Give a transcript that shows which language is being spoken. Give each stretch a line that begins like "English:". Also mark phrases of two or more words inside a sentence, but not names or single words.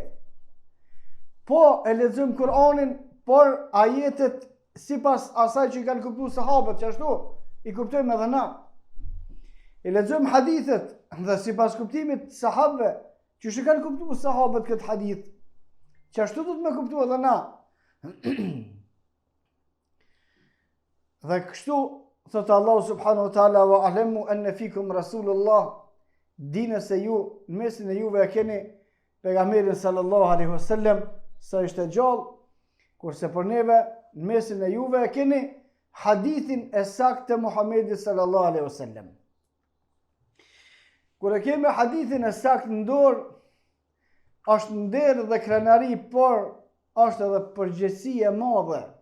Albanian: Po e lexojmë Kur'anin, por ajetet sipas asaj që i kanë kuptuar sahabët, që ashtu i kuptojmë edhe na. E lexojmë hadithet dhe sipas kuptimit të sahabëve, që i kanë kuptuar sahabët këtë hadith, që ashtu do të me kuptuar edhe na. Dhe kështu thotë Allahu
Arabic: سبحانه وتعالى واعلموا أن فيكم رسول الله,
Albanian: dini se ju në mesin e juve e keni pejgamberin
Arabic: صلى الله عليه وسلم
Albanian: sa ishte gjallë, kurse për neve në mesin e juve e keni hadithin e saktë të Muhamedit
Arabic: صلى الله عليه وسلم.
Albanian: Kur e kemi hadithin e saktë në dorë, është nder dhe krenari, por është edhe përgjegjësi e madhe.